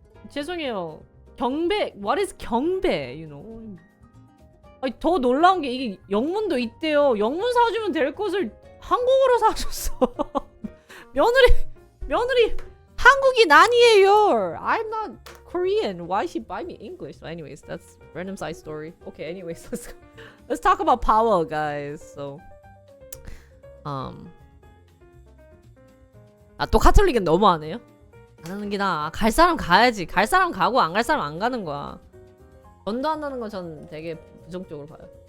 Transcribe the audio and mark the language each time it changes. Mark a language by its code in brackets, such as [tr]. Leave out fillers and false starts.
[ko] 죄송해요. 경배. [en] What is 경배? You know. [ko] 아니 더 놀라운 게 이게 영문도 있대요. 영문 사주면 될 것을 한국어로 사줬어. 며느리 한국인 아니에요. [en] I'm not Korean. Why she buy me English? So anyways, that's random side story. Okay, anyways, let's talk about power, guys. [ko] So 또 카톨릭은 너무하네요. 안 하는 게 나아. 갈 사람 가야지. 갈 사람 가고 안 갈 사람 안 가는 거야. 전도한다는 건 전 되게 부정적으로 봐요.